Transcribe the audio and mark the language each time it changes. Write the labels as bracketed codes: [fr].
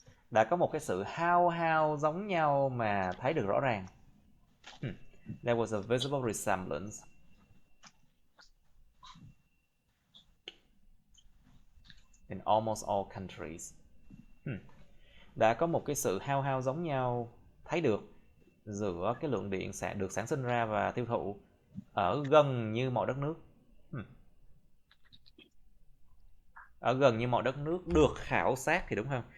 [vi] Đã có một cái sự hao giống nhau mà thấy được rõ ràng. [en] There was a visible resemblance. In almost all countries. [vi] Đã có một cái sự hao giống nhau thấy được giữa cái lượng điện được sản sinh ra và tiêu thụ ở gần như mọi đất nước. Ở gần như mọi đất nước được khảo sát thì đúng không?